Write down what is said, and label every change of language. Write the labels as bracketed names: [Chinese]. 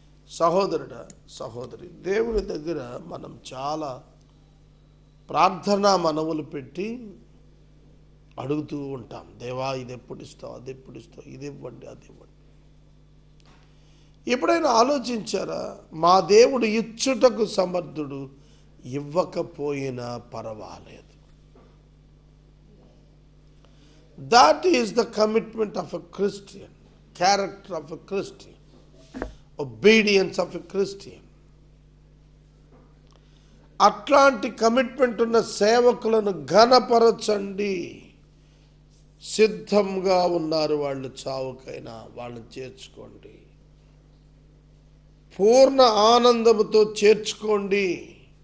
[Telugu] సహోదరుడా, సహోదరి, దేవుని దగ్గర మనం చాలా ప్రార్థనా మనవులు పెట్టి అడుగుతూ ఉంటాం. దేవా, ఇది ఎప్పుడు ఇస్తావు, అది ఎప్పుడు ఇస్తావు, ఇది ఇవ్వండి, అది ఇవ్వండి. ఎప్పుడైనా ఆలోచించారా? మా దేవుడు ఇచ్చుటకు సమర్థుడు, ఇవ్వకపోయినా పర్వాలేదు. [English] That is the commitment of a Christian, character of a Christian, obedience of a Christian. [Telugu] అట్లాంటి కమిట్మెంట్ ఉన్న సేవకులను ఘనపరచండి. సిద్ధంగా ఉన్నారు వాళ్ళు చావుకైనా, వాళ్ళని చేర్చుకోండి. పూర్ణ ఆనందముతో చేర్చుకోండి.